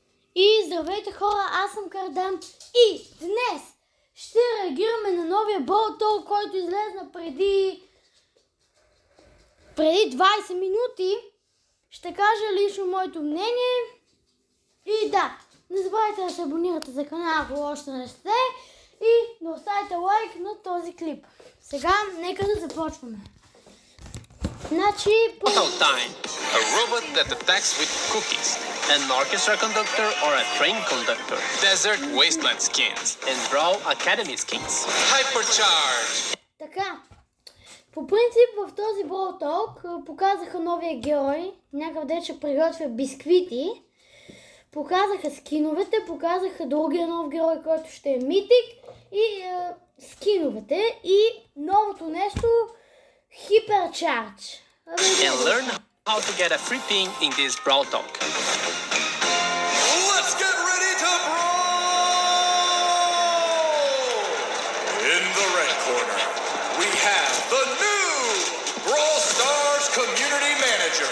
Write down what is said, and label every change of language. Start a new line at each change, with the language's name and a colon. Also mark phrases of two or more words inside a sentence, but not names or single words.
Bulgarian: И здравейте хора, аз съм Кардам и днес ще реагираме на новия brawl, който излезна преди 20 минути. Ще кажа лично моето мнение. И да, не забравяйте да се абонирате за канала, ако още не сте, и да оставите лайк на този клип. Сега нека да започваме. Значи...
English: Brawl time. A robot that attacks with cookies. An orchestra conductor or a train conductor. Desert wasteland skins. And Brawl Academy skins. Hypercharge.
Bulgarian: Така, по принцип в този Brawl Talk показаха новия герой, някакъв дече приготвя бисквити. Показаха скиновете, показаха другия нов герой, който ще е митик, и скиновете, и новото нещо Hypercharge.
English: And learn how to get a free pin in this Brawl Talk. Let's get ready to brawl! In the red corner, we have the new Brawl Stars Community Manager.